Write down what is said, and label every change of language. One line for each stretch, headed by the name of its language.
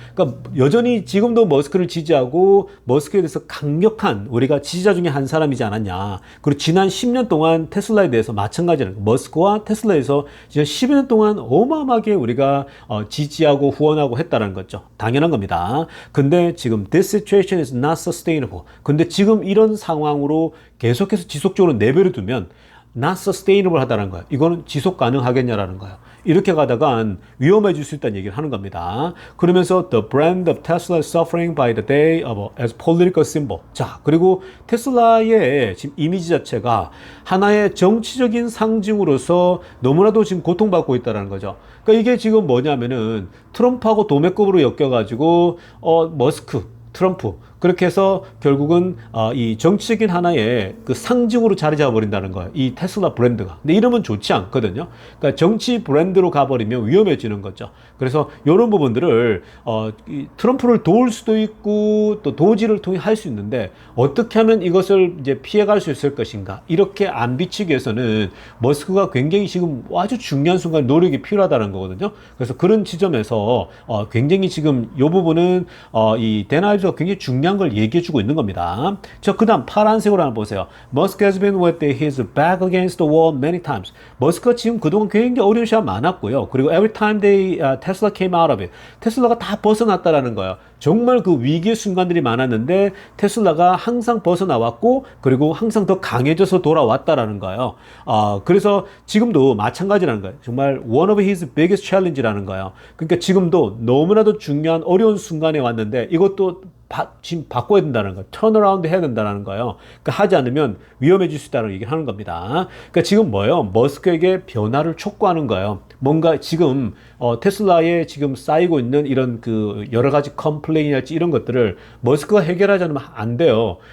Korean: 그러니까 여전히 지금도 머스크를 지지하고 머스크에 대해서 강력한 우리가 지지자 중에 한 사람이지 않았냐. 그리고 지난 10년 동안 테슬라에 대해서 마찬가지로 머스크와 테슬라에서 지난 10년 동안 어마어마하게 우리가 지지하고 후원하고 했다는 거죠. 당연한 겁니다. 근데 지금
English: this situation is not sustainable.
Korean: 근데 지금 이런 상황으로 계속해서 지속적으로 내버려 두면
English: not sustainable
Korean: 하다는 거예요. 이거는 지속 가능하겠냐라는 거예요. 이렇게 가다간 위험해질 수 있다는 얘기를 하는 겁니다. 그러면서
English: the brand of Tesla is suffering by the day as political symbol.
Korean: 자, 그리고 테슬라의 지금 이미지 자체가 하나의 정치적인 상징으로서 너무나도 지금 고통받고 있다는 거죠. 그러니까 이게 지금 뭐냐면은 트럼프하고 도매급으로 엮여가지고 머스크, 트럼프 그렇게 해서 결국은 이 정치적인 하나의 그 상징으로 자리 잡아버린다는 거예요. 이 테슬라 브랜드가. 근데 이러면 좋지 않거든요. 그러니까 정치 브랜드로 가버리면 위험해지는 거죠. 그래서 이런 부분들을 이 트럼프를 도울 수도 있고 또 도지를 통해 할 수 있는데 어떻게 하면 이것을 이제 피해갈 수 있을 것인가. 이렇게 안 비치기 위해서는 머스크가 굉장히 지금 아주 중요한 순간 노력이 필요하다는 거거든요. 그래서 그런 지점에서 굉장히 지금 이 부분은 이 데나이브가 굉장히 중요한 걸 얘기해주고 있는 겁니다. 자, 그 다음 파란색으로 한번 보세요.
English: Musk has been with his back against the wall many times.
Korean: 머스크가 지금 그동안 굉장히 어려운 시간 많았고요. 그리고
English: every time Tesla came out of it.
Korean: 테슬라가 다 벗어났다라는 거예요. 정말 그 위기의 순간들이 많았는데 테슬라가 항상 벗어나왔고 그리고 항상 더 강해져서 돌아왔다라는 거예요. 그래서 지금도 마찬가지라는 거예요. 정말
English: one of his biggest challenge
Korean: 라는 거예요. 그러니까 지금도 너무나도 중요한 어려운 순간에 왔는데 이것도 지금 바꿔야 된다는 거예요. 턴어라운드 해야 된다는 거예요. 그러니까 하지 않으면 위험해질 수 있다는 얘기를 하는 겁니다. 그러니까 지금 뭐예요? 머스크에게 변화를 촉구하는 거예요. 뭔가 지금 테슬라에 지금 쌓이고 있는 이런 그 여러 가지 컴플레인이랄지 이런 것들을 머스크가 해결하지 않으면 안 돼요.